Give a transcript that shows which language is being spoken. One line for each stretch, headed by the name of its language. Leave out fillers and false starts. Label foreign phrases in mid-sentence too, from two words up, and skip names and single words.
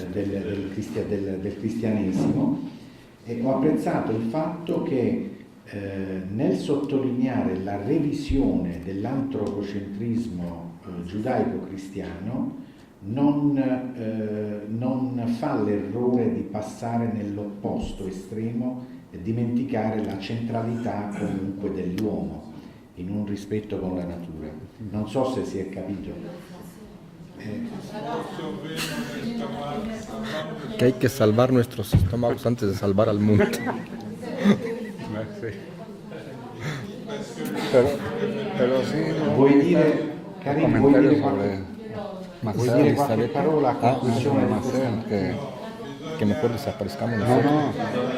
Italian: del cristianesimo, e ho apprezzato il fatto che nel sottolineare la revisione dell'antropocentrismo giudaico-cristiano non fa l'errore di passare nell'opposto estremo e dimenticare la centralità comunque dell'uomo in un rispetto con la natura. Non so se si è capito.
Spanish: Que hay que salvar nuestros estómagos antes de salvar al mundo. Pero sí,
Italian: vuoi dire, Karim, vuoi dire qualche parola a conclusione?
Spanish: Que mejor desaparezcamos No.